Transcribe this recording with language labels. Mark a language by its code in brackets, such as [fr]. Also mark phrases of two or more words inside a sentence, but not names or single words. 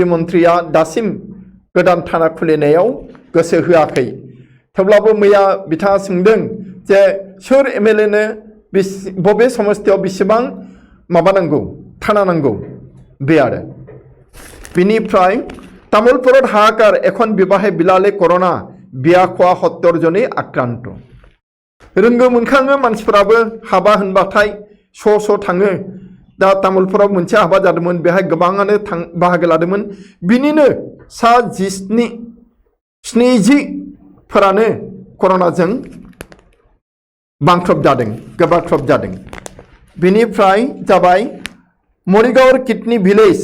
[brx] मन्त्रिया दासिम गोदान थाना खुलिनायाव गोसो होआखै थेवब्लाबो मैया बिथाङा सोंदों जे सोर MLA नो बबे समष्टियाव बेसेबां माबा नांगौ थाना नांगौ बे आरो बेनिफ्राय तामुलपुरत हाहाकार [as] এখন বিবাহে বিলালে করোনা বিয়া খোৱা 70 জনে আক্রান্ত [brx] रोंगो मोनखाङो मानसिफोराबो हाबा होनबाथाय स' थाङो दा तामुलपुराव मोनसे हाबा जादोंमोन बेहाय गोबाङानो बाहागो लादोंमोन बिनिनो सा 70 फोरानो कर'नाजों बांख्रब जादों बेनिफ्राय जाबाय मरिगांव [en] kidney village